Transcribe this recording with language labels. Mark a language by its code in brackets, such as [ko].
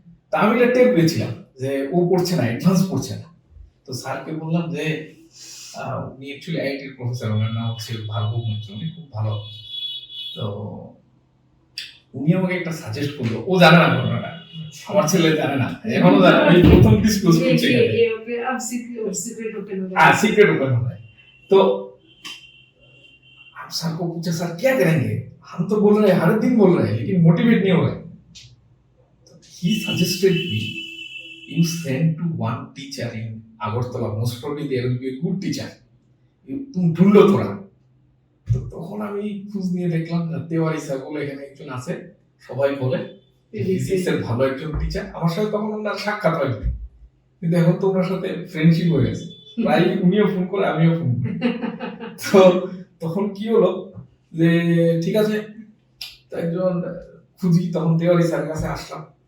[bn] তা আমি এটা টের পেয়েছিলাম যে ও পড়ছে না, অ্যাডভান্স পড়ছে না। তো স্যারকে বললাম যে উনি অ্যাকচুয়ালি আইআইটির প্রফেসর, ওনার নাম হচ্ছে ভার্গব মিত্র, উনি খুব ভালো। তো উনি আমাকে একটা সাজেস্ট করলো, ও জানে না ঘটনাটা, আমার ছেলে জানে না, এখনো জানে না, আমি প্রথম ডিসক্লোজ করছি এখানে। [hi] ये अब सीक्रेट ओपन हो रहा हाँ है। सीक्रेट ओपन हो रहा है। तो हम सर को पूछे, सर क्या करेंगे, हम तो बोल रहे हैं, हर दिन बोल रहे हैं, लेकिन मोटिवेट नहीं हो रहे। [en] तो ही suggested me, you send to one teacher in Agartala, most probably there will be a good teacher, [bn] তুমি ঢুঁড়ো তোরা। তো তখন আমি খোঁজ নিয়ে দেখলাম তেওয়ারি স্যার বলে এখানে একজন আছে, সবাই বলে ফিজিক্সের ভালো একজন টিচার। আমার সাথে তখন ওনার সাক্ষাৎ হয়নি, কিন্তু এখন তো ওনার সাথে ফ্রেন্ডশিপ হয়ে গেছে, প্রায় উনিও ফোন করে আমিও ফোন করি। তো তখন কি হলো যে ঠিক আছে, তো একজন খুঁজি, তখন তেওয়ারি স্যারের কাছে আসলাম।